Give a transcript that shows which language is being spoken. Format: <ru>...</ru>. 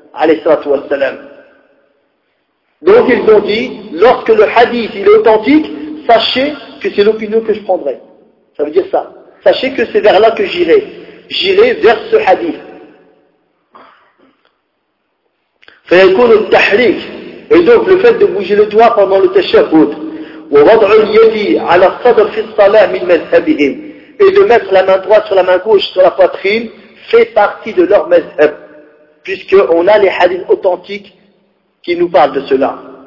<fr>Alayhi salatu wassalam. Donc ils ont dit, lorsque le hadith il est authentique, sachez que c'est l'opinion que je prendrai. Ça veut dire ça. Sachez que c'est vers là que j'irai. J'irai vers ce hadith.</fr> <ar>فيكون التحريك.</ar> <fr>Et donc le fait de bouger le doigt pendant le tashahhud.</fr> <ar>ووضع اليد على الصدر في الصلاة من مذهبهم.</ar> <fr>Et de mettre la main droite sur la main gauche, sur la poitrine, fait partie de leur mazhab. Puisqu'on a les hadiths authentiques qui nous parlent de cela.</fr>